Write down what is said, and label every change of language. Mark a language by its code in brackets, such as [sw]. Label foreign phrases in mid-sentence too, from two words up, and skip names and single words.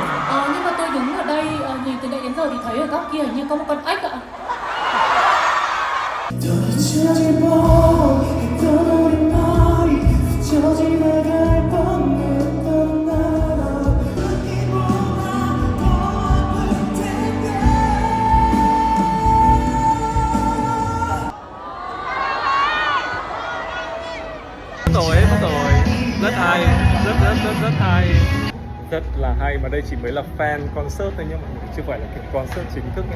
[vi] Nhưng mà tôi đứng ở đây nhìn từ nãy đến giờ thì thấy ở góc kia hình như có một con ếch ạ. [ko] 잊혀질 뻔 했던 우리 말이 스쳐지 나갈 뻔했던 나라 이보다 더 아플 텐데. [vi] Mất rồi. Rất hay, rất hay. Rất là hay, mà đây chỉ mới là [en] fan concert [vi] thôi nhé mọi người, chưa phải là kiểu concert chính thức nhé.